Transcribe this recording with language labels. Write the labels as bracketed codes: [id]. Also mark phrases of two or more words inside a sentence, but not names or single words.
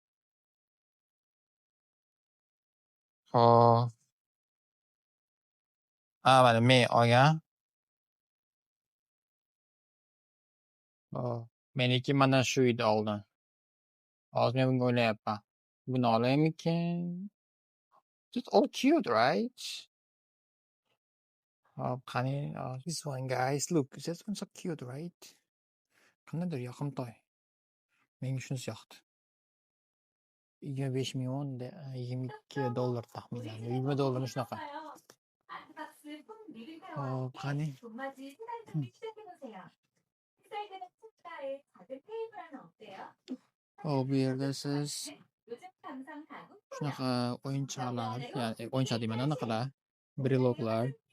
[uz] Hop. Mana men olgan. Meniki mana shu edi oldin. Hozir men bunga o'ylayapman. Buni olaymikin? [en] It's all cute, right? qani, this one guys, look, this one so cute, right? [uz] Qandaydir yoqimtoy. Menga shunisi yoqdi. $25,000 $22 taxminan. $20 shunaqa. qani. Bu yerda siz shunaqa o'yinchoqlar, ya'ni o'yinchoq deyman, anaqalar, breloklar.